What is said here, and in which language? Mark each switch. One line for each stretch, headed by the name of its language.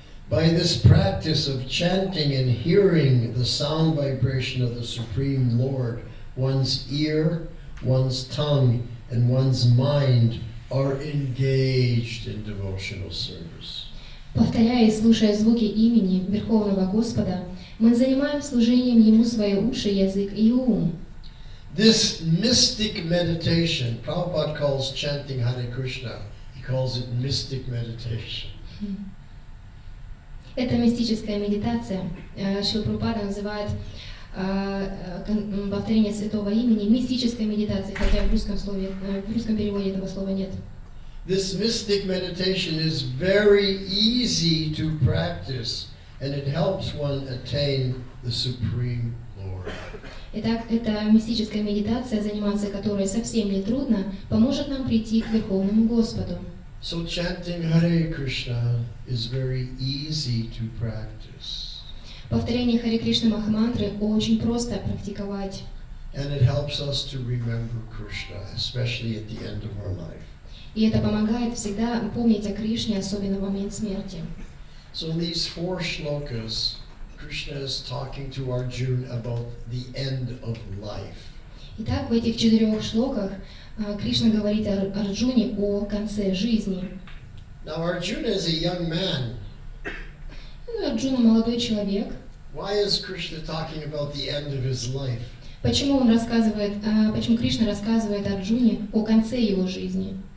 English: By this practice of chanting and hearing the sound vibration of the Supreme Lord, one's ear, one's tongue, and one's mind are engaged in devotional service.
Russian: Повторяя и слушая звуки имени Верховного Господа, мы занимаем служением Ему свои уши, язык и ум.
English: This mystic meditation, Prabhupada calls chanting Hare Krishna, he calls it mystic meditation.
Russian: Это мистическая медитация. Шрила Прабхупада называет повторение святого имени мистической медитацией, хотя в русском переводе этого слова нет.
English: This mystic meditation is very easy to practice, and it helps one attain the Supreme Lord.
Russian: Итак, эта мистическая медитация, заниматься которой совсем не трудно, поможет нам прийти к Верховному Господу.
English: So chanting Hare Krishna is very easy to practice.
Russian: Повторение Харе Кришна Махамантры очень просто практиковать.
English: And it helps us to remember Krishna, especially at the end of our life.
Russian: И это помогает всегда помнить о Кришне, особенно в момент смерти.
English: So in these 4 shlokas, Krishna is talking to Arjuna about the end of life.
Russian: Итак, в этих 4 шлоках Кришна говорит Арджуне о конце жизни.
English: Now Arjuna is a young man.
Russian: Арджуна молодой человек.
English: Why is Krishna talking about the end of his life?
Russian: Почему Кришна рассказывает Арджуне о конце его жизни?